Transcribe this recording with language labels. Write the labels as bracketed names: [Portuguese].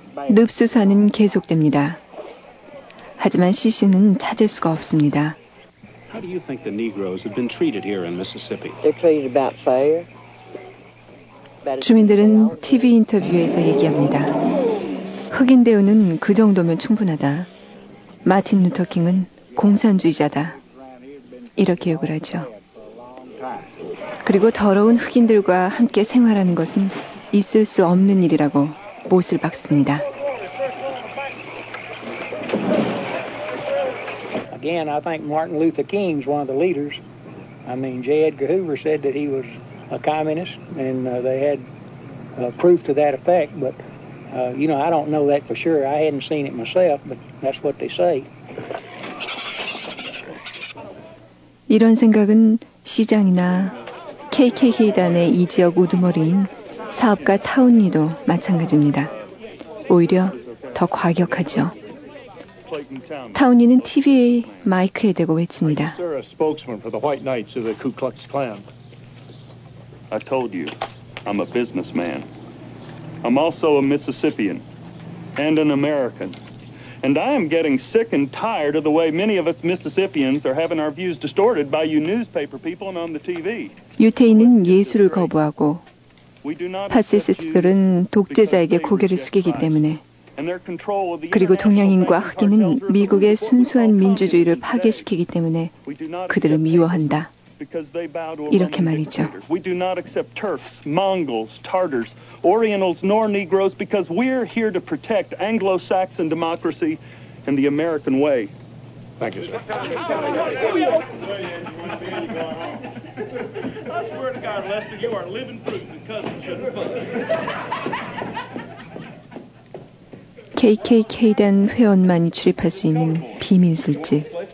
[Korean] 늪수사는 계속됩니다. 하지만 시신은 찾을 수가 없습니다. [English] How do you think the Negroes have been treated here in Mississippi? They're treated about fair. [Korean] 주민들은 TV 인터뷰에서 얘기합니다. 흑인 대우는 그 정도면 충분하다. 마틴 루터 킹은 공산주의자다. 이렇게 욕을 하죠. 그리고 더러운 흑인들과 함께 생활하는 것은 있을 수 없는 일이라고 못을 박습니다. [English] Again, I think Martin Luther King's one of the leaders. I mean, J. Edgar Hoover said that he was a communist, and they had proof to that effect. But, you know, I don't know that for sure. I hadn't seen it myself, but that's what they say. [Korean] 이런 생각은 시장이나 KKK단의 이 지역 우두머리인 사업가 타운리도 마찬가지입니다. 오히려 더 과격하죠. 타운리는 TV 마이크에 대고 외칩니다. [English] Sir, a spokesman for the White Knights of the Ku Klux Klan. I told you, I'm a businessman. I'm also a Mississippian and an American. And I am getting sick and tired of the way many of us Mississippians are having our views distorted by you newspaper people and on the TV. [Korean] 유태인은 예수를 거부하고 파시스트들은 독재자에게 고개를 숙이기 때문에 그리고 동양인과 흑인은 미국의 순수한 민주주의를 파괴시키기 때문에 그들을 미워한다. 이렇게 말이죠. [English] We do not accept Turks, Mongols, Tartars, Orientals, nor Negroes because we're here to protect Anglo-Saxon democracy and the American way. Thank you, sir. I swear to God, are, Lester. You are living proof that cousins shouldn't fuck. [Korean] KKK단 회원만이 출입할 수 있는 비밀 술집.